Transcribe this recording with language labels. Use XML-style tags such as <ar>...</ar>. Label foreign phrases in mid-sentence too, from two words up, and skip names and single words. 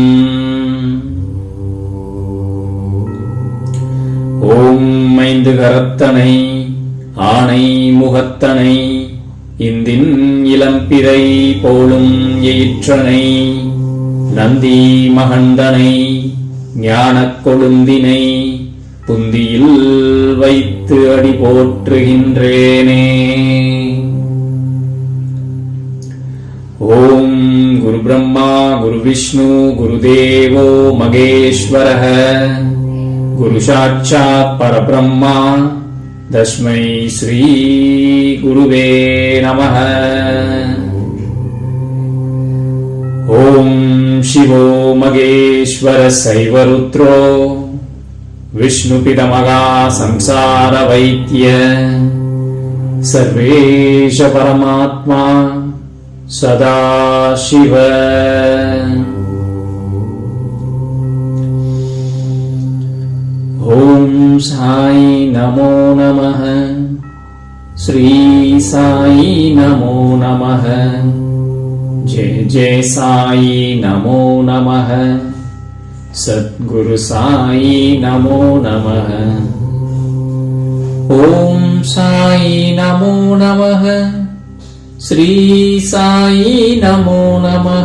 <ta>ஓம் ஐந்து கரத்தனை ஆணை முகத்தனை இந்தின் இளம்பிறை போலும் எயிற்றனை நந்தி மகண்டனை ஞானக் கொழுந்தினை புந்தியில் வைத்து அடி போற்றுகின்றேனே.</ta> <sa>ओं गुरु ब्रह्मा गुरु विष्णु गुरु देवो महेश्वरः गुरु साक्षात् परब्रह्मा तस्मै श्री गुरवे नमः. ओं शिवो महेश्वर शैवरुद्रो विष्णुपितामहा संसार वैद्य सर्वेश परमात्मा सदाशिव. ओं साई नमो नमः. श्री साई नमो नमः. जय जय साई नमो नमः. सद्गुरु साई नमो नमः. ओम साई नमो नमः. श्री साई नमो नमः.</sa>